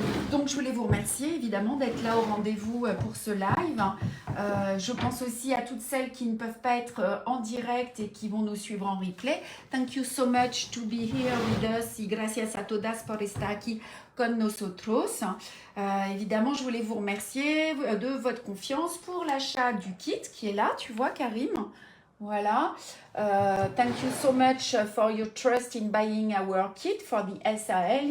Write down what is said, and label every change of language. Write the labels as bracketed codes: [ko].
[fr] Donc, je voulais vous remercier évidemment d'être là au rendez-vous pour ce live. Je pense aussi à toutes celles qui ne peuvent pas être en direct et qui vont nous suivre en replay. [en] Thank you so much to be here with us [es] y gracias a todas por estar aquí con nosotros. [fr] Évidemment, je voulais vous remercier de votre confiance pour l'achat du kit qui est là, tu vois, Karim. Voilà. [en] Thank you so much for your trust in buying our kit for the SAL.